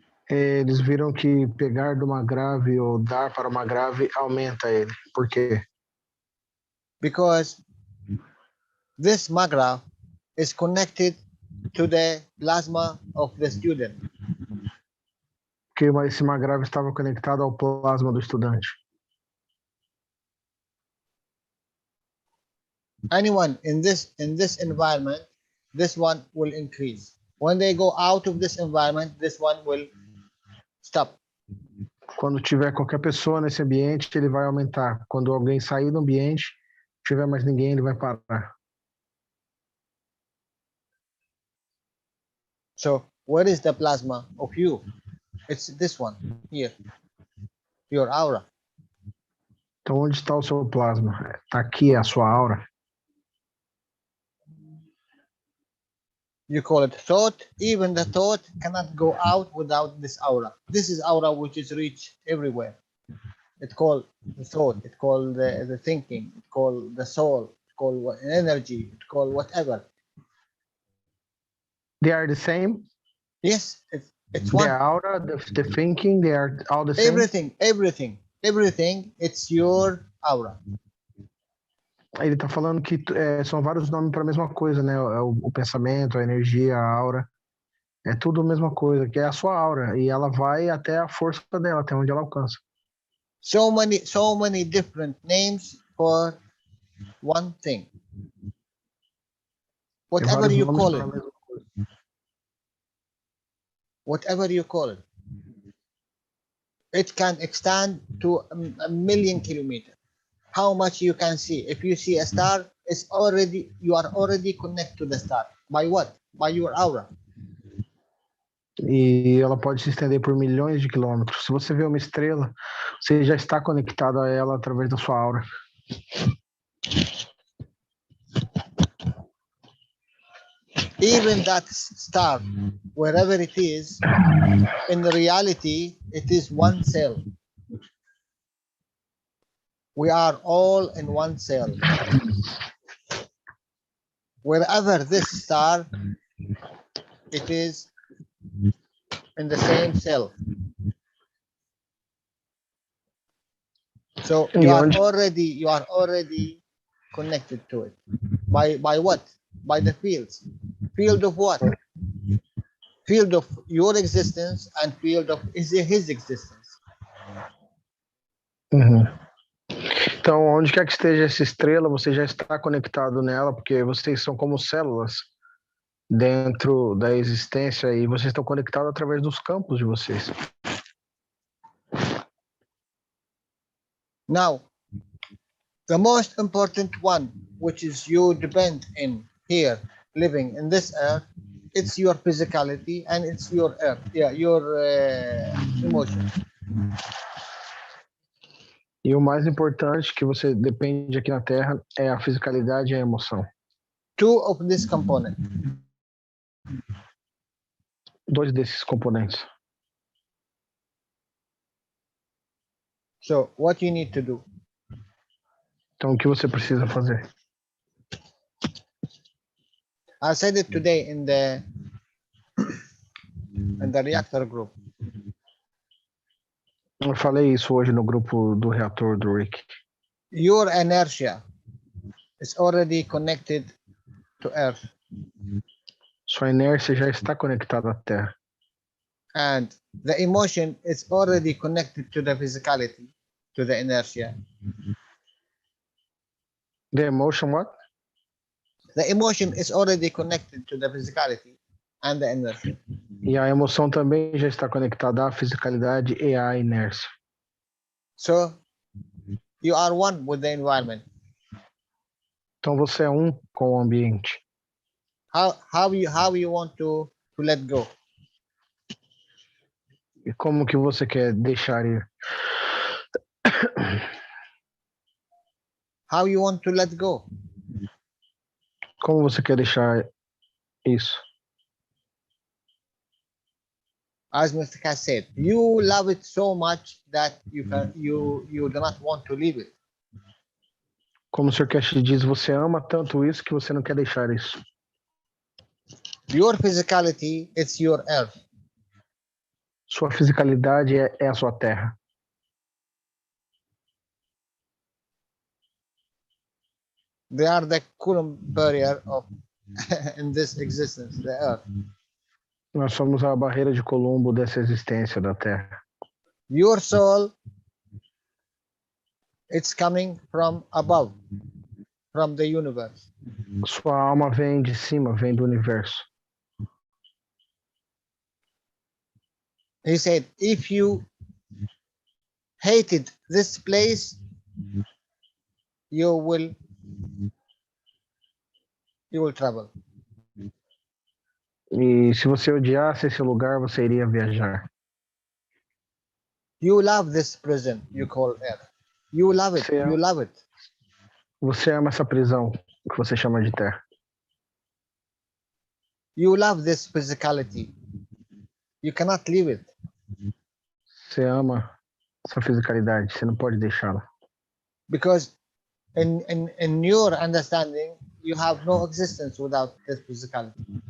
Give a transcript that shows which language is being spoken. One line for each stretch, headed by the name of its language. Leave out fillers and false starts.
Portuguese: Eles viram que pegar de uma grave ou dar para uma grave aumenta ele. Por quê?
English: Because this magraph is connected to the plasma of the student.
Portuguese: Porque esse magrave estava conectado ao plasma do estudante.
English: Anyone in this environment, this one will increase. When they go out of this environment, this one will stop.
Portuguese: Quando tiver qualquer pessoa nesse ambiente, ele vai aumentar. Quando alguém sair do ambiente, tiver mais ninguém, ele vai parar.
English: So where is the plasma of you? It's this one here, your aura.
Portuguese: Então, onde está o seu plasma? Está aqui a sua aura.
English: You call it thought. Even the thought cannot go out without this aura. This is aura which is reached everywhere. It's called the thought. It's called the thinking. It's called the soul. It's called energy. It's called whatever. They are the same? Yes, it's one. The aura, the thinking, they are all the same? Everything, it's your aura.
Portuguese: Ele está falando que são vários nomes para a mesma coisa, né? O pensamento, a energia, a aura. É tudo a mesma coisa, que é a sua aura. E ela vai até a força dela, até onde ela alcança.
English: So many different names for one thing.
Portuguese: Tem
English: Whatever
Portuguese: vários
English: you
Portuguese: nomes
English: call
Portuguese: para a
English: it,
Portuguese: mesma coisa.
English: whatever you call it, it can extend to a million kilometers. How much you can see? If you see a star, you are already connected to the star. By what? By your aura.
Portuguese: E ela pode se estender por milhões de quilômetros. Se você vê uma estrela, você já está conectado a ela através da sua aura.
English: Even that star, wherever it is, in reality, it is one cell. We are all in one cell. Wherever this star, it is in the same cell. So you are already connected to it. By what? By the fields. Field of what? Field of your existence and field of his existence. Uhum.
Portuguese: Então, onde quer que esteja essa estrela, você já está conectado nela, porque vocês são como células dentro da existência e vocês estão conectados através dos campos de vocês.
English: Now, the most important one, which is you depend in here, living in this earth, it's your physicality and it's your earth, your emotion.
Portuguese: E o mais importante que você depende aqui na Terra é a fisicalidade e a emoção.
English: Two of this component.
Portuguese: Dois desses componentes.
English: So, what you need to do?
Portuguese: Então, o que você precisa fazer?
English: I said it today in the reactor group.
Portuguese: Eu falei isso hoje no grupo do reator do Wiki.
English: Your inertia is already connected to Earth.
Portuguese: Sua inércia já está conectada à Terra.
English: And the emotion is already connected to the physicality, to the inertia. The emotion what? The emotion is already connected to the physicality and the inertia.
Portuguese: E a emoção também já está conectada à fisicalidade e à inércia.
English: So, you are one with the environment.
Portuguese: Então você é um com o ambiente.
English: How you want to let go?
Portuguese: E como que você quer deixar ir?
English: How you want to let go?
Portuguese: Como você quer deixar isso?
English: As Mr. Keshe said, you love it so much that you do not want to leave it.
Portuguese: Como o Sr. Keshe diz, você ama tanto isso que você não quer deixar isso.
English: Your physicality, it's your earth.
Portuguese: Sua fisicalidade é a sua terra.
English: They are the Coulomb barrier of in this existence, the earth.
Portuguese: Nós somos a barreira de Colombo dessa existência da Terra.
English: Your soul, it's coming from above, from the universe.
Portuguese: Sua alma vem de cima, vem do universo.
English: He said, if you hated this place, you will travel.
Portuguese: E se você odiasse esse lugar, você iria viajar.
English: You love this prison you call earth. You love it. You love it.
Portuguese: Você ama essa prisão que você chama de terra.
English: You love this physicality. You cannot leave it.
Portuguese: Você ama essa fisicalidade, você não pode deixá-la.
English: Because in your understanding, you have no existence without this physicality.